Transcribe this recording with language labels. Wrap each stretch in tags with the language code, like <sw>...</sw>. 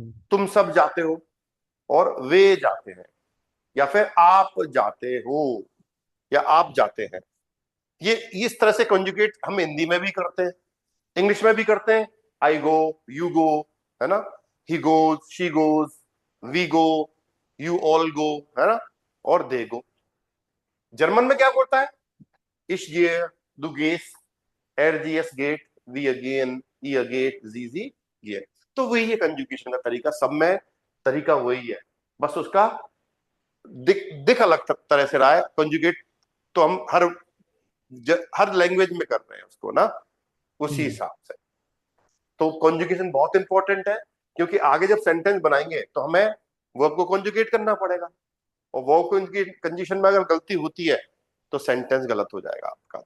<hi>तुम सब जाते हो और वे जाते हैं, या फिर आप जाते हो या आप जाते हैं। ये इस तरह से कंजुगेट हम हिंदी में भी करते हैं, इंग्लिश में भी करते हैं।</hi> <en>I go, you go, है ना, he goes, she goes, we go, you all go, है ना, और दे गो।</en> <hi>जर्मन में क्या बोलता है?</hi> <de>इश gehe, du gehst, er gehst geht, wir gehen, ihr geht, sie geht।</de> <hi>तो वही है कंजुगेशन का तरीका, सब में तरीका वही है, बस उसका दिख अलग तरह से रहा है। कंजुगेट तो हम हर लैंग्वेज में कर रहे हैं उसको ना, उसी हिसाब से। तो कॉन्जुगेशन बहुत इंपॉर्टेंट है, क्योंकि आगे जब सेंटेंस बनाएंगे तो हमें वर्ब को कॉन्जुगेट करना पड़ेगा, और वर्ब कंजूगेशन में अगर गलती होती है तो सेंटेंस गलत हो जाएगा आपका।</hi>